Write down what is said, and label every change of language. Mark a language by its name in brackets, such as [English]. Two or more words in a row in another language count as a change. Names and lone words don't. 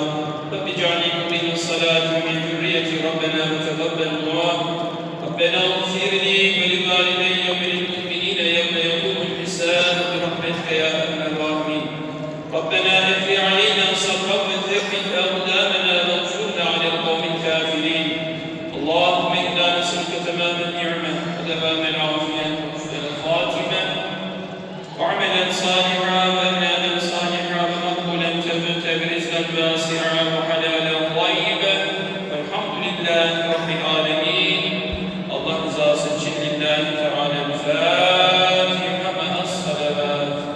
[Arabic] رب اجعلني مقيم الصلاة ومن ذريتي ربنا وتقبل دعاء. ربنا اغفر لي ولوالدي وللمؤمنين يوم يقوم الحساب برحمتك يا أرحم الراحمين. ربنا أفرغ علينا صبرا وثبت أقدامنا و انصرنا على القوم الكافرين. اللهم إنا نسألك تمام النعمة ودوام العافية وحسن الخاتمة وعملا صالحا وإيمانا صالحا ومقبولا تبت برزقا واسعا وحلالا طيبا والحمد لله رب العالمين. [Turkish] Allah rızası için [Arabic] لله تعالى الفاتحة مع الصلوات.